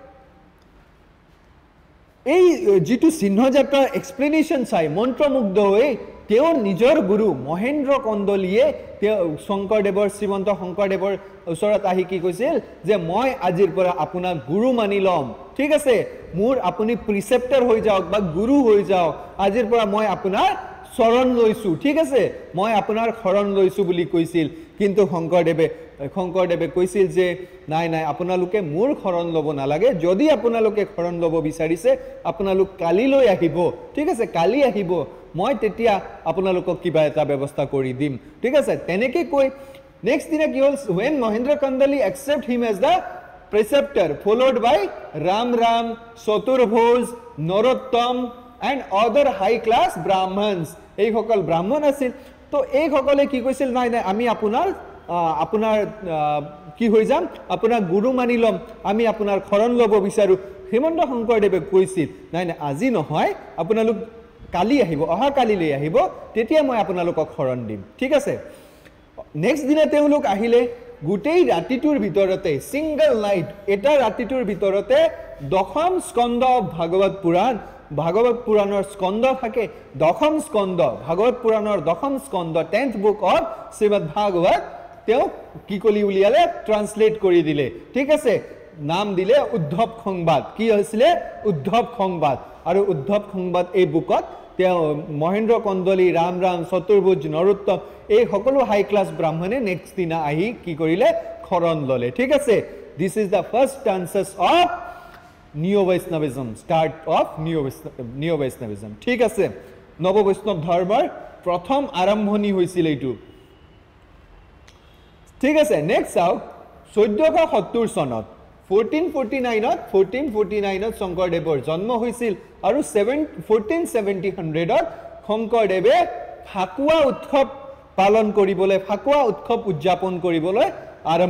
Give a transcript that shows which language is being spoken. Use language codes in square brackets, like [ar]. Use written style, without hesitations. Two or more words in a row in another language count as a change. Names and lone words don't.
[as] এই যেটো চিহ্ন যাত্ৰাৰ এক্সপ্লেনেশন চাই মন্ত্ৰমুগ্ধ হৈ তেওঁৰ নিজৰ গুৰু মহেন্দ্ৰ কন্দলীয়ে শংকৰদেৱৰ শ্ৰীমন্ত শংকৰদেৱৰ ওচৰত আহি কি কৈছিল যে মই আজিৰ পৰা আপোনাক গুৰু মানি লম ঠিক আছে মোৰ আপুনি প্ৰিসেপ্টৰ হৈ যাওক বা গুৰু হৈ যাওক আজিৰ পৰা মই আপোনাৰ শৰণ লৈছো ঠিক আছে মই আপোনাৰ শৰণ লৈছো বুলি কৈছিল কিন্তু শংকৰদেৱে কৈছিল যে নাই আপোনালোকে মোৰ শৰণ লব নালাগে যদি আপোনালোকে শৰণ লব বিচাৰিছে আপোনালোক কালি লৈ আহিব ঠিক আছে কালি আহিব মই তেতিয়া আপোনালোকক কিবা এটা ব্যৱস্থা কৰি দিম ঠিক আছে তেনেকে কৈ নেক্সট দিনা কি হল [en] when Mahendra Kandali accept him as the preceptor followed by Ram Chaturbhoj Narottam and other high class brahmans [as] এই সকল ব্ৰাহ্মণ আছিল তো এই সকলে কি কৈছিল নাই আমি আপোনাৰ কি হৈ যাম আপোনাৰ গুৰু মানি লম আমি আপোনাৰ শৰণ লব বিচাৰো শ্ৰীমন্ত শংকৰদেৱে কৈছিল নাই আজি নহয় আপোনালোক কালি আহিব অহা কালি লৈ আহিব তেতিয়া মই আপোনালোকক শৰণ দিম ঠিক আছে নেক্সট দিনা তেওঁলোক আহিলে গোটেই ৰাতিটোৰ ভিতৰতে [en] single night [as] এটা ৰাতিটোৰ ভিতৰতে দশম স্কন্ধ ভাগৱত পুৰাণৰ স্কন্ধ থাকে দশম স্কন্ধ ভাগৱত পুৰাণৰ দশম স্কন্ধ [en] 10th book [as] of শ্ৰীমদ ভাগৱত তেওঁ কি কলি উলিয়ালে ট্ৰান্সলেট কৰি দিলে ঠিক আছে নাম দিলে উদ্ধৱ সংবাদ কি হৈছিলে উদ্ধৱ সংবাদ আৰু উদ্ধৱ সংবাদ এই বুকত তেওঁ মহেন্দ্ৰ কন্দলী ৰাম চতুৰ্ভুজ নৰোত্তম এই সকলো [en] high class [as] ব্ৰাহ্মণে নেক্সট দিনা আহি কি কৰিলে শৰণ ললে ঠিক আছে [en] this is the first chances of Neo Vaishnavism, start of Neo Vaishnavism. [as] ঠিক আছে নব বৈষ্ণৱ ধৰ্মৰ প্ৰথম আৰম্ভণি হৈছিল এইটো ঠিক আছে [en] next out [as] 1470 চনত 1449 শংকৰদেৱৰ জন্ম হৈছিল আৰু 1470 শংকৰদেৱে ফাকুৱা উৎসৱ পালন কৰিবলৈ ফাকুৱা উৎসৱ উদযাপন কৰিবলৈ আৰম্ভ